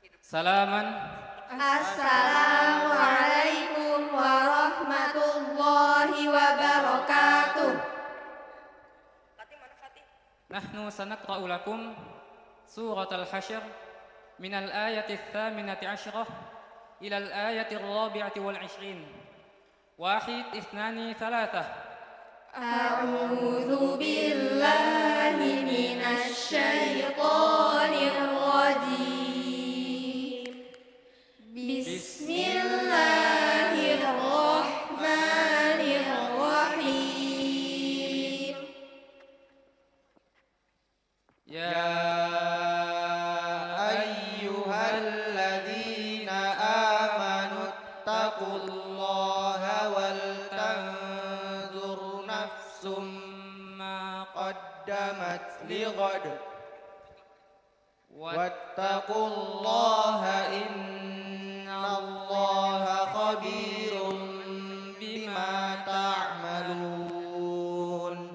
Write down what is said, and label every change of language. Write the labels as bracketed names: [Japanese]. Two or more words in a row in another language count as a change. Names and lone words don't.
[Arabic] Salaman. السلام عليكم ورحمة الله وبركاته. نحن سنقرأ لكم سورة الحشر من الآية الثامنة عشرة إلى الآية الرابعة والعشرين. واحد، اثنان، ثلاثة. أعوذ بالله من الشيطان الرجيم. Bismillahirrahmanirrahim. يا أيها الذين آمنوا اتقوا الله ولتنظر نفس ما قدمت لغد واتقوا الله إن الله خبير بما تعملون.